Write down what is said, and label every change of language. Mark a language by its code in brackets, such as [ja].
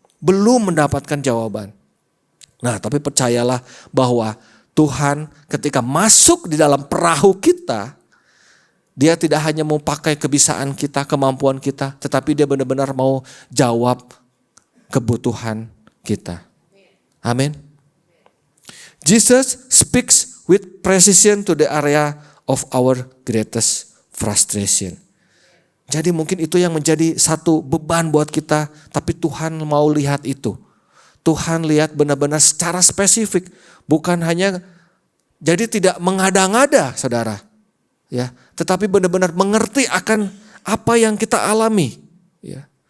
[id] Belum mendapatkan jawaban. Nah, tapi percayalah bahwa Tuhan ketika masuk di dalam perahu kita, Dia tidak hanya mau pakai kebiasaan kita, kemampuan kita, tetapi Dia benar-benar mau jawab kebutuhan kita. Amin. [en] Jesus speaks with precision to the area of our greatest frustration. [id] Jadi mungkin itu yang menjadi satu beban buat kita, tapi Tuhan mau lihat itu. Tuhan lihat benar-benar secara spesifik, bukan hanya jadi tidak mengada-ngada, saudara. Ya, tetapi benar-benar mengerti akan apa yang kita alami. Ya.